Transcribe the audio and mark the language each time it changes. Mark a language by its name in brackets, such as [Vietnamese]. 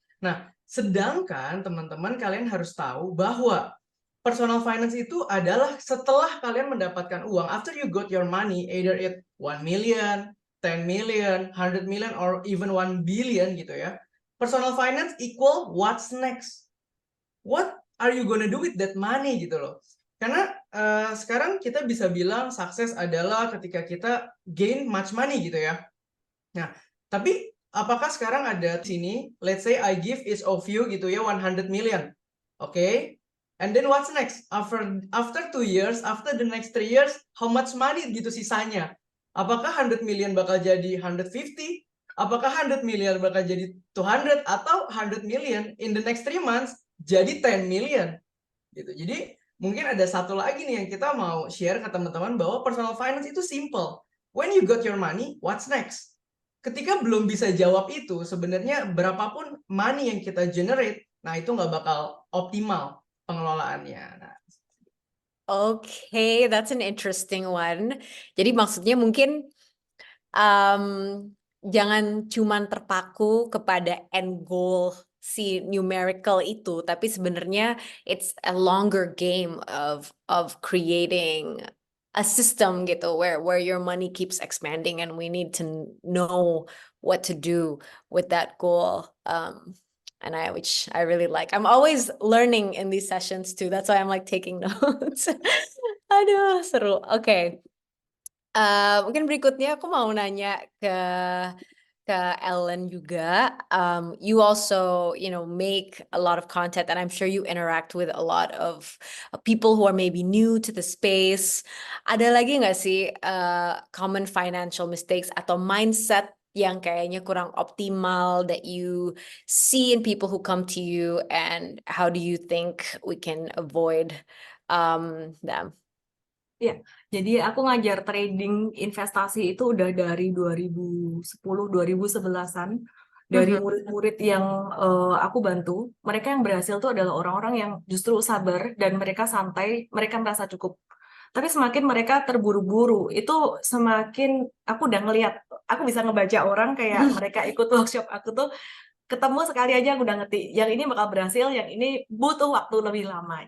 [Indonesian] Nah, sedangkan teman-teman kalian harus tahu bahwa personal finance itu adalah setelah kalian mendapatkan uang, [English] after you got your money, either it 1 million, 10 million, 100 million, or even 1 billion [Indonesian] gitu ya. [English] Personal finance equal what's next? What are you gonna do with that money [Indonesian] gitu loh. Karena sekarang kita bisa bilang sukses adalah ketika kita [English] gain much money [Indonesian] gitu ya. Nah, tapi apakah sekarang ada sini, [English] let's say I give each of you [Indonesian] gitu ya [English] 100 million. Okay? And then what's next? After 2 years, after the next 3 years, how much money [Indonesian] gitu sisanya? Apakah 100 million bakal jadi 150? Apakah 100 million bakal jadi 200 atau 100 million [English] in the next 3 months [Indonesian] jadi 10 million? Gitu. Jadi mungkin ada satu lagi nih yang kita mau share ke teman-teman bahwa personal finance itu simple. [English] When you got your money, what's next? [Indonesian] ketika belum bisa jawab itu, sebenarnya berapapun money yang kita generate, nah itu nggak bakal optimal pengelolaannya. Nah, [English] Okay, that's an interesting one. [Indonesian] Jadi maksudnya mungkin um, jangan cuman terpaku kepada end goal si numerical itu, tapi sebenarnya [English] it's a longer game of creating a system [Indonesian] gitu [English] where your money keeps expanding and we need to know what to do with that goal. And which I really like. I'm always learning in these sessions too. That's why I'm like taking notes. [Indonesian] Aduh, seru. Oke. Mungkin berikutnya aku mau nanya ke Ellen juga. [English] You also, make a lot of content, and I'm sure you interact with a lot of people who are maybe new to the space. [Indonesian] Ada lagi nggak sih common financial mistakes atau mindset yang kayaknya kurang optimal [English] that you see in people who come to you, and how do you think we can avoid them? [Indonesian] Ya, jadi aku ngajar trading investasi itu udah dari 2010, 2011-an. Dari Mhm. murid-murid yang aku bantu, mereka yang berhasil tuh adalah orang-orang yang justru sabar dan mereka santai, mereka merasa cukup. Tapi semakin mereka terburu-buru, itu semakin aku udah ngelihat, aku bisa ngebaca orang kayak mereka ikut workshop aku tuh ketemu sekali aja aku udah ngerti yang ini bakal berhasil, yang ini butuh waktu lebih lama.